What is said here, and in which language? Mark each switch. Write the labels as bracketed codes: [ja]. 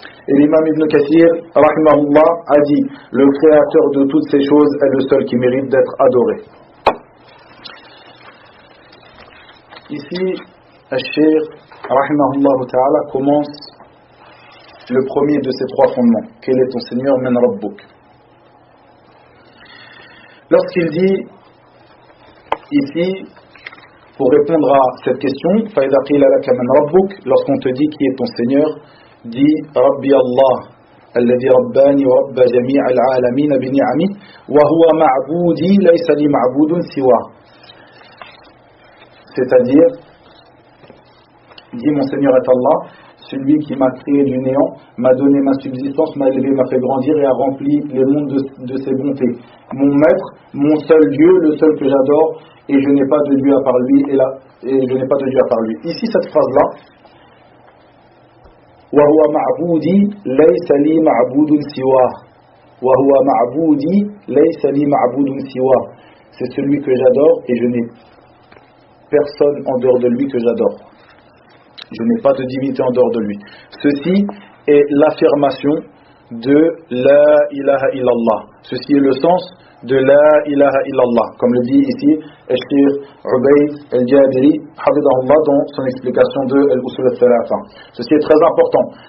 [fr] Et l'imam Ibn Kathir, rahimahullah, a dit, le créateur de toutes ces choses est le seul qui mérite d'être adoré. Ici, Al-Shaykh, rahimahullah ta'ala, commence le premier de ces trois fondements. Quel est ton Seigneur, [ar] men Rabbuk? [fr] Lorsqu'il dit, ici, pour répondre à cette question, [ar] فَإِذَا قِيلَ لَكَ مَنْ رَبُّكَ, [fr] lorsqu'on te dit qui est ton Seigneur, dit [ar] ربي الله الذي رباني ورب جميع العالمين بنعمه وهو معبودي ليس لي معبود سواه. [fr] C'est-à-dire, dit mon Seigneur est Allah, celui qui m'a créé du néant, m'a donné ma subsistance, m'a élevé, m'a fait grandir et a rempli les mondes de ses bontés. Mon maître, mon seul Dieu, le seul que j'adore, et je n'ai pas de Dieu à part lui, et je n'ai pas de Dieu à part lui. Ici, cette phrase-là, [ar] وَهُوَ مَعْبُودِي لَيْسَ لِي مَعْبُودٌ سِوَاهُ [fr] وَهُوَ مَعْبُودِي لَيْسَ لِي مَعْبُودٌ سِوَاهُ. C'est celui que j'adore et je n'ai personne en dehors de lui que j'adore. Je n'ai pas de divinité en dehors de lui. Ceci est l'affirmation de La ilaha illallah. Ceci est le sens de La ilaha illallah, comme le dit ici Al-Shaykh Ubayd Al-Jabiri Hafidahullah dans son explication de Al-Usul Al-Thalatha. Ceci est très important.